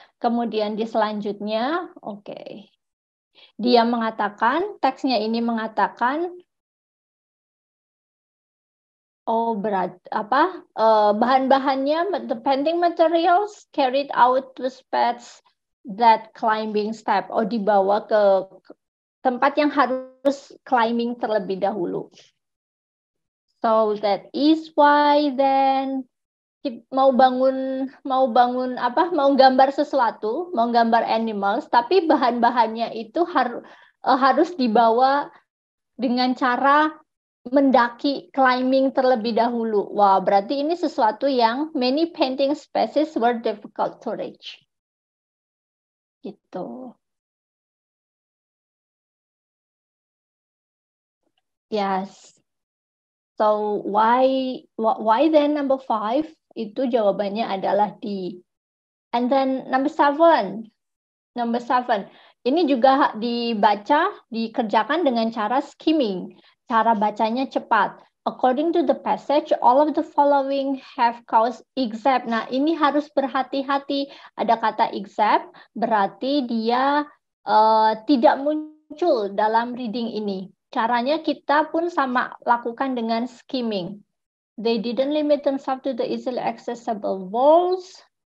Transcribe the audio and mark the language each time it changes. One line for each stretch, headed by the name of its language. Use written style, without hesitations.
Indonesian: Kemudian di selanjutnya, oke. Dia mengatakan, teksnya ini mengatakan, oh berat, apa? Bahan-bahannya,
English: the painting materials carried out to spots that climbing step.
Indonesian: Oh, dibawa ke tempat yang harus climbing terlebih dahulu.
English: So that is why then
Indonesian: mau bangun apa, mau gambar sesuatu, mau gambar animals, tapi bahan-bahannya itu harus dibawa dengan cara mendaki, climbing terlebih dahulu. Wah, berarti ini sesuatu yang
English: many painting species were difficult to reach. Gitu. Yes. So why then number 5?
Indonesian: Itu jawabannya adalah D.
English: And then number 7. Number 7.
Indonesian: Ini juga dibaca, dikerjakan dengan cara skimming. Cara bacanya cepat.
English: According to the passage, all of the following have caused except.
Indonesian: Nah, ini harus berhati-hati. Ada kata except, berarti dia tidak muncul dalam reading ini. Caranya kita pun sama lakukan dengan skimming.
English: They didn't limit themselves to the easily accessible walls.